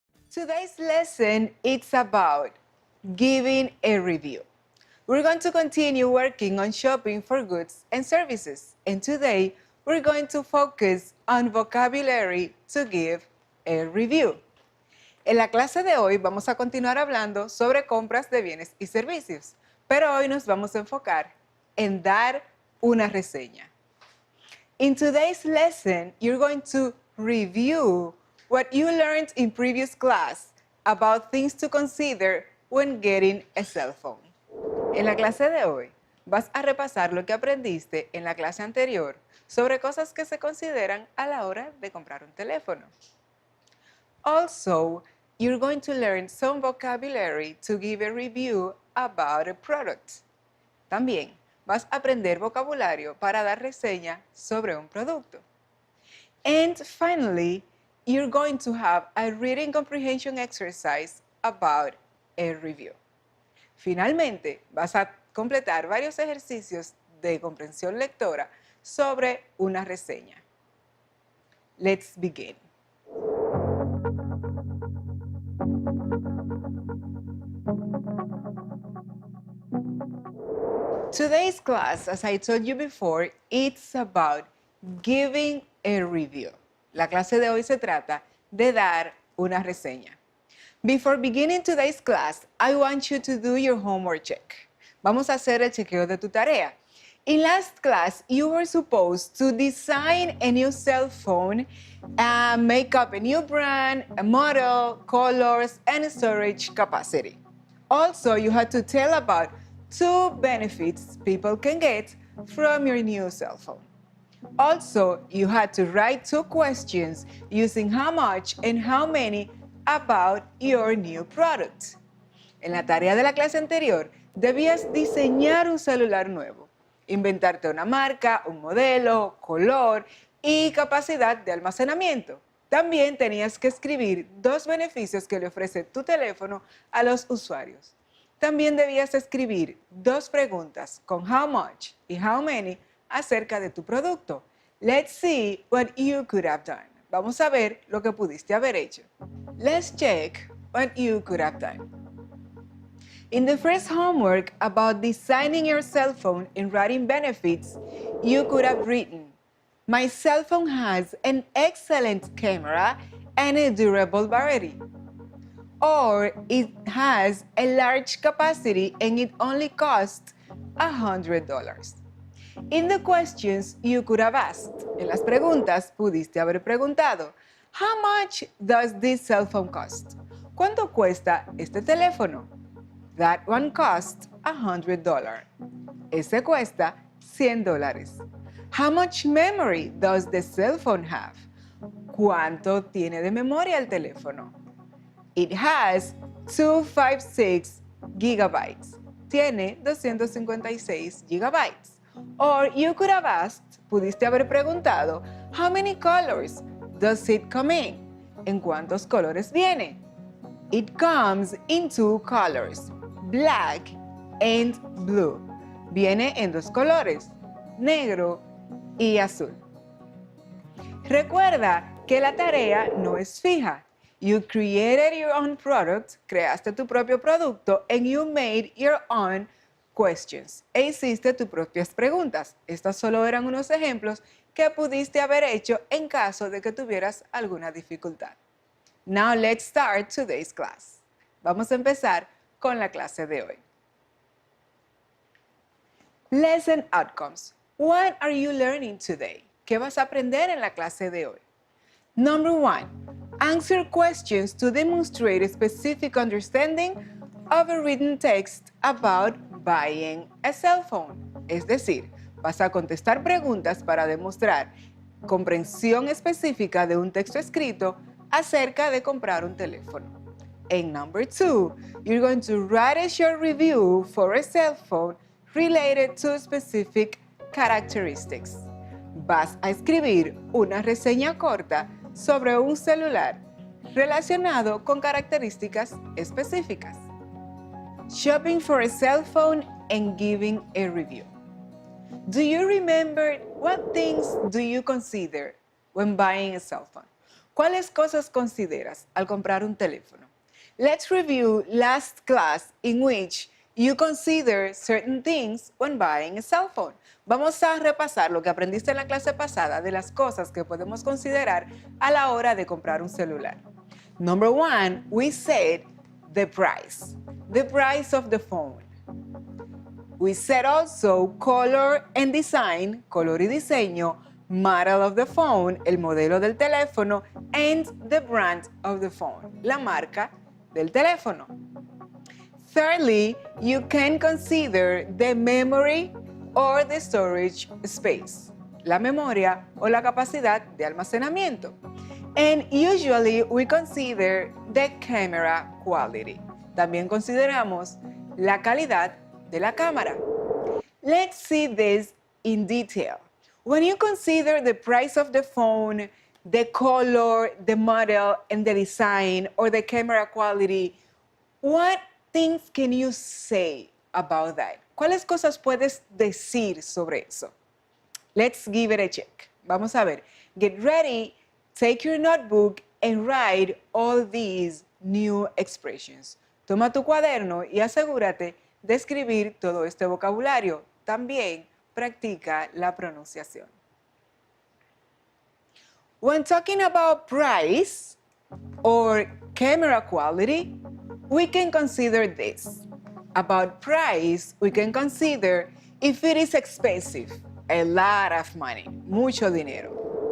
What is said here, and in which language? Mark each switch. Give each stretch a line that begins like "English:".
English: Today's lesson is about giving a review. We're going to continue working on shopping for goods and services, and today we're going to focus on vocabulary to give a review.
Spanish: En la clase de hoy vamos a continuar hablando sobre compras de bienes y servicios, pero hoy nos vamos a enfocar en dar una reseña.
English: In today's lesson, you're going to review what you learned in previous class about things to consider when getting a cell phone.
Spanish: En la clase de hoy, vas a repasar lo que aprendiste en la clase anterior sobre cosas que se consideran a la hora de comprar un teléfono.
English: Also, you're going to learn some vocabulary to give a review about a product.
Spanish: También vas a aprender vocabulario para dar reseña sobre un producto.
English: And finally, you're going to have a reading comprehension exercise about a review.
Spanish: Finalmente, vas a completar varios ejercicios de comprensión lectora sobre una reseña.
English: Let's begin. Today's class, as I told you before, it's about giving a review.
Spanish: La clase de hoy se trata de dar una reseña.
English: Before beginning today's class, I want you to do your homework check.
Spanish: Vamos a hacer el chequeo de tu tarea.
English: In last class, you were supposed to design a new cell phone, make up a new brand, a model, colors, and storage capacity. Also, you had to tell about 2 benefits people can get from your new cell phone. Also, you had to write 2 questions using how much and how many about your new product.
Spanish: En la tarea de la clase anterior, debías diseñar un celular nuevo, inventarte una marca, un modelo, color y capacidad de almacenamiento. También tenías que escribir 2 beneficios que le ofrece tu teléfono a los usuarios. También debías escribir 2 preguntas con
English: how much
Spanish: y
English: how many
Spanish: acerca de tu producto.
English: Let's see what you could have done.
Spanish: Vamos a ver lo que pudiste haber hecho.
English: Let's check what you could have done. In the first homework about designing your cell phone and writing benefits, you could have written, "My cell phone has an excellent camera and a durable battery." Or it has a large capacity and it only costs $100. In the questions, you could have asked.
Spanish: En las preguntas, pudiste haber preguntado,
English: how much does this cell phone cost?
Spanish: ¿Cuánto cuesta este teléfono?
English: That one costs $100.
Spanish: Ese cuesta $100.
English: How much memory does the cell phone have?
Spanish: ¿Cuánto tiene de memoria el teléfono?
English: It has 256 gigabytes.
Spanish: Tiene 256 gigabytes.
English: Or you could have asked,
Spanish: pudiste haber preguntado,
English: how many colors does it come in?
Spanish: ¿En cuántos colores viene?
English: It comes in 2 colors, black and blue.
Spanish: Viene en 2 colores, negro y azul. Recuerda que la tarea no es fija.
English: You created your own product,
Spanish: creaste tu propio producto,
English: and you made your own questions.
Spanish: E hiciste tus propias preguntas. Estas solo eran unos ejemplos que pudiste haber hecho en caso de que tuvieras alguna dificultad.
English: Now let's start today's class.
Spanish: Vamos a empezar con la clase de hoy.
English: Lesson outcomes. What are you learning today?
Spanish: ¿Qué vas a aprender en la clase de hoy?
English: Number 1. Answer questions to demonstrate a specific understanding of a written text about buying a cell phone.
Spanish: Es decir, vas a contestar preguntas para demostrar comprensión específica de un texto escrito acerca de comprar un teléfono.
English: And number 2, you're going to write a short review for a cell phone related to specific characteristics.
Spanish: Vas a escribir una reseña corta sobre un celular relacionado con características específicas.
English: Shopping for a cell phone and giving a review. Do you remember what things do you consider when buying a cell phone?
Spanish: ¿Cuáles cosas consideras al comprar un teléfono?
English: Let's review last class in which you consider certain things when buying a cell phone.
Spanish: Vamos a repasar lo que aprendiste en la clase pasada de las cosas que podemos considerar a la hora de comprar un celular.
English: Number one, we said the price of the phone. We said also color and design,
Spanish: color y diseño,
English: model of the phone,
Spanish: el modelo del teléfono,
English: and the brand of the phone,
Spanish: la marca del teléfono.
English: Thirdly, you can consider the memory or the storage space,
Spanish: la memoria o la capacidad de almacenamiento.
English: And usually we consider the camera quality.
Spanish: También consideramos la calidad de la cámara.
English: Let's see this in detail. When you consider the price of the phone, the color, the model, and the design, or the camera quality, what things can you say about that?
Spanish: ¿Cuáles cosas puedes decir sobre eso?
English: Let's give it a check.
Spanish: Vamos a ver.
English: Get ready, take your notebook, and write all these new expressions.
Spanish: Toma tu cuaderno y asegúrate de escribir todo este vocabulario. También practica la pronunciación.
English: When talking about price or camera quality, we can consider this. About price, we can consider if it is expensive, a lot of money,
Spanish: mucho dinero.